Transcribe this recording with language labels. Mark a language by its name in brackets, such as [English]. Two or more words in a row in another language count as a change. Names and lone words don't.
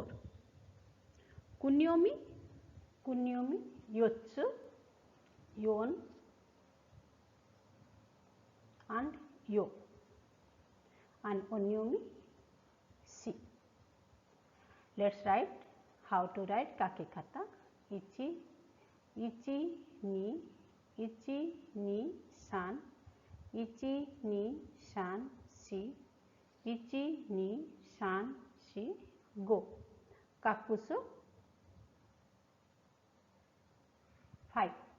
[Japanese] 訓読み、四つ、四 and yo, and 音読み、し. [English] Let's write how to write kakekata. [Japanese] Ichi, 二、三、二、三、四、二, 三、四、五. 画数 5.